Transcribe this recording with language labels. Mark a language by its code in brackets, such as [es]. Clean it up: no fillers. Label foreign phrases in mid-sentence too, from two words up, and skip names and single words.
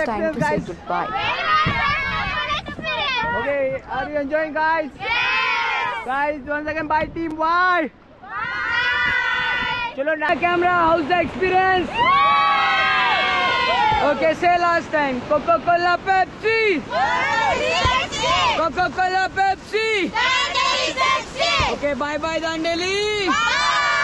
[en] time to experience, say guys? goodbye. Okay, are you enjoying, guys? Guys, once again, bye team. Bye. Chalo, now camera. How's the experience? Okay, say last time. Coca-Cola, Pepsi. Coca-Cola, Pepsi. Okay, bye bye Dandeli.